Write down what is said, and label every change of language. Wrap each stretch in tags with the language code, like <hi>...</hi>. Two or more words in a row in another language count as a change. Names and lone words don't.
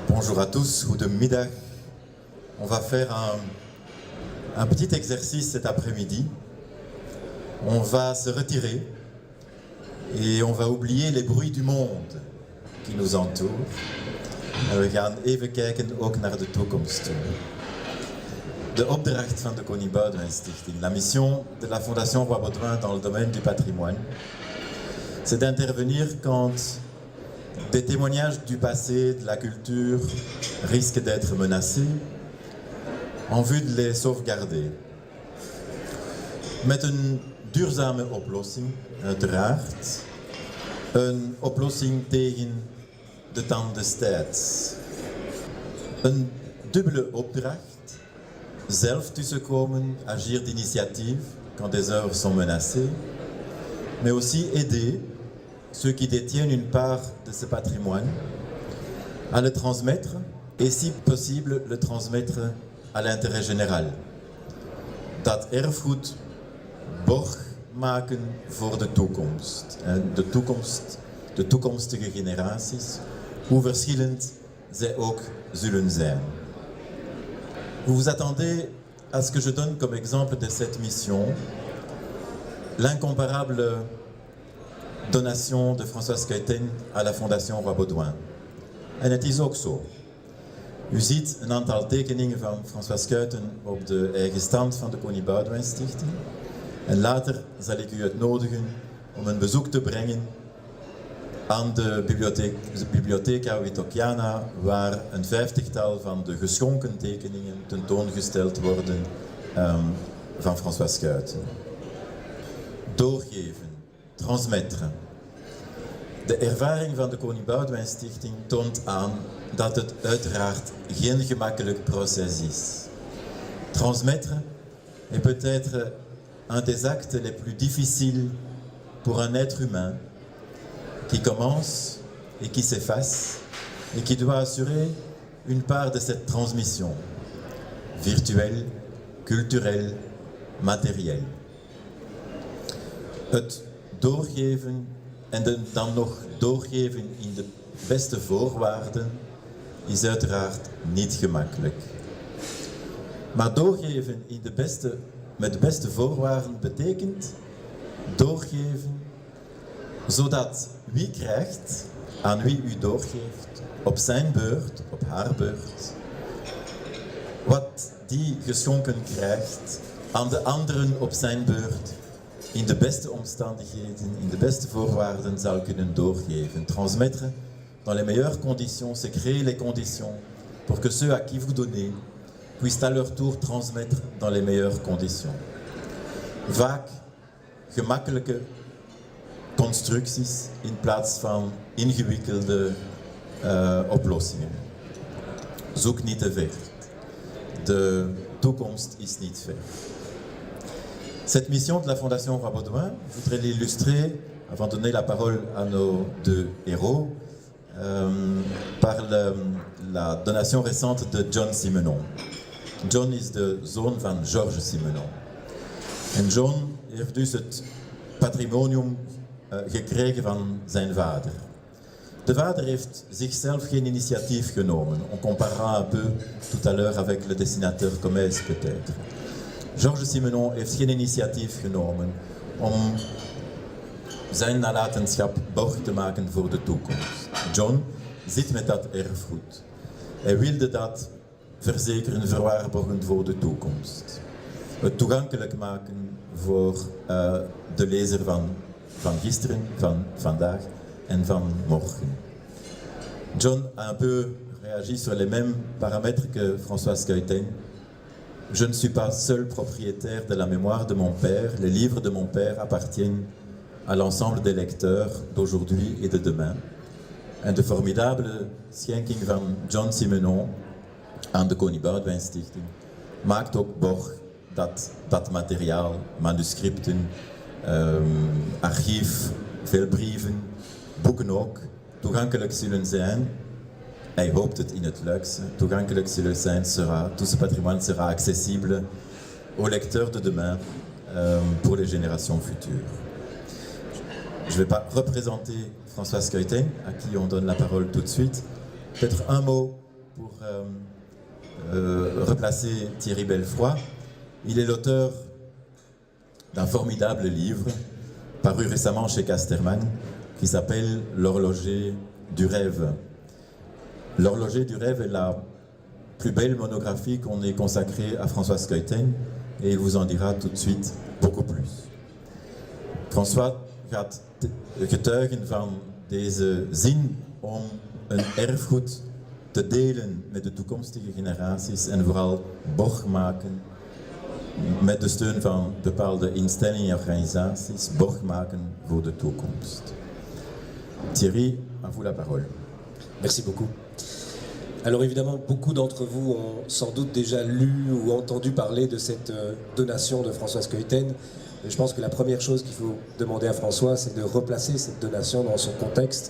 <fr>Bonjour à tous, goedemiddag. On va faire un petit exercice cet après-midi. On va se retirer et on va oublier les bruits du monde qui nous entourent.</fr> <nl>En we gaan even kijken ook naar de toekomst toe. De opdracht van de Koning Boudewijn Stichting,</nl> <fr>la mission de la Fondation Roi Baudouin dans le domaine du patrimoine, c'est d'intervenir quand des témoignages du passé, de la culture, risquent d'être menacés, en vue de les sauvegarder.</fr> <nl>Met een duurzame oplossing, uiteraard. Een oplossing tegen de tand des tijds. Een dubbele opdracht. Zelf tussenkomen,</nl> <fr>agir d'initiative quand des œuvres sont menacées, mais aussi aider ceux qui détiennent une part de ce patrimoine à le transmettre et si possible le transmettre à l'intérêt général.</fr> <nl>Dat erfgoed borg maken voor de toekomst. De toekomstige generaties, hoe verschillend zij ook zullen zijn.</nl> <fr>Vous vous attendez à ce que je donne comme exemple de cette mission l'incomparable donation de François Schuiten à la Fondation Roi Baudouin.</fr> <nl>En het is ook zo. U ziet een aantal tekeningen van François Schuiten op de eigen stand van de Koning Boudewijn Stichting. En later zal ik u uitnodigen om een bezoek te brengen aan de Bibliotheca Wittockiana, waar een 50-tal van de geschonken tekeningen tentoongesteld worden van François Schuiten. Doorgeven, transmettre. De ervaring van de Koning Boudewijn Stichting toont aan dat het uiteraard geen gemakkelijk proces is.</nl> <fr>Transmettre est peut-être un des actes les plus difficiles pour un être humain qui commence et qui s'efface et qui doit assurer une part de cette transmission virtuelle, culturelle, matérielle.</fr> <nl>Het doorgeven en dan nog doorgeven in de beste voorwaarden is uiteraard niet gemakkelijk. Maar doorgeven met de beste voorwaarden betekent doorgeven zodat wie krijgt, aan wie u doorgeeft, op zijn beurt, op haar beurt, wat die geschonken krijgt, aan de anderen op zijn beurt in de beste omstandigheden, in de beste voorwaarden zal kunnen doorgeven.</nl> <fr>Transmettre dans les meilleures conditions, c'est créer les conditions pour que ceux à qui vous donnez puissent à leur tour transmettre dans les meilleures conditions.</fr> <nl>Vaak gemakkelijke constructies in plaats van ingewikkelde oplossingen. Zoek niet te ver. De toekomst is niet ver.</nl> <fr>Cette mission de la Fondation Roi Baudouin, je voudrais l'illustrer, avant de donner la parole à nos deux héros, par la donation récente de John Simenon.</fr> <nl>John is de zoon van Georges Simenon. En John heeft dus het patrimonium gekregen van zijn vader. De vader heeft zichzelf geen initiatief genomen.</nl> <fr>On comparera un peu tout à l'heure avec le dessinateur Comès peut-être.</fr> <nl>Georges Simenon heeft geen initiatief genomen om zijn nalatenschap borg te maken voor de toekomst. John zit met dat erfgoed. Hij wilde dat verzekeren, verwaarborgen voor de toekomst. Het toegankelijk maken voor de lezer van gisteren, van vandaag en van morgen.</nl> <fr>John a un peu réagi sur les mêmes paramètres que François Schuiten. Je ne suis pas seul propriétaire de la mémoire de mon père. Les livres de mon père appartiennent à l'ensemble des lecteurs d'aujourd'hui et de demain.</fr> <nl>En de formidabele schenking van John Simenon aan de Koning Boudewijn Stichting maakt ook borg dat dat materiaal, manuscripten, archief, veel brieven, boeken ook, toegankelijk zullen zijn. Hij hoopt het in het luxe, toegankelijk zullen zijn,</nl> <fr>tout ce patrimoine sera accessible aux lecteurs de demain pour les générations futures. Je ne vais pas représenter François Schuiten, à qui on donne la parole tout de suite. Peut-être un mot pour replacer Thierry Belfroy. Il est l'auteur d'un formidable livre paru récemment chez Casterman qui s'appelle L'horloger du rêve. L'horloger du rêve est la plus belle monographie qu'on ait consacrée à François Skeuten et il vous en dira tout de suite beaucoup plus.</fr> <nl>François gaat getuigen van deze zin om een erfgoed te delen met de toekomstige generaties en vooral borg maken met de steun van bepaalde instellingen en organisaties, borg maken voor de toekomst.</nl> <fr>Thierry, à vous la parole. Merci beaucoup. Alors évidemment, beaucoup d'entre vous ont sans doute déjà lu ou entendu parler de cette donation de François Skeuten. Et je pense que la première chose qu'il faut demander à François, c'est de replacer cette donation dans son contexte.</fr>